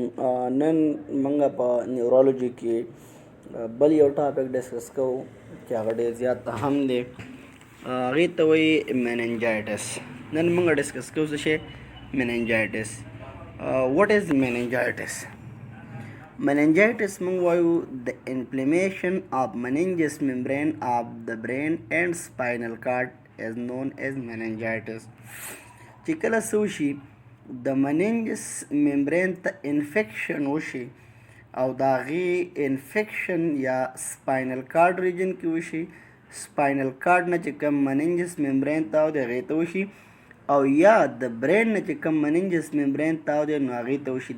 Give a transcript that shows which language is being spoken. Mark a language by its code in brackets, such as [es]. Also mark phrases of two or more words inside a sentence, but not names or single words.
[ps] نن مونږ په نیورولوژي کې بل یو ټاپک ډسکس کوو چې هغه ډېر زیات اهم دی. هغې ته وایي میننجایټس. نن موږ ډسکس کوو څه شی؟ [en] Meningitis. What is meningitis? meningitis [ps] موږ وایو د [en] inflammation of meningeus membrane of the brain and spinal cord is known as meningitis. [ps] چې کله څه وشي د [en] meninges membrane [ps] ته انفیکشن وشي او د هغې انفیکشن یا [en] spinal cord region [ps] کې وشي، [en] spinal cord [ps] نه چې کوم [en] meninges membrane [ps] تاو دی هغې ته وشي، او یا د برین نه چې کوم [en] meninges membrane [ps] تاو دی نو هغې ته وشي.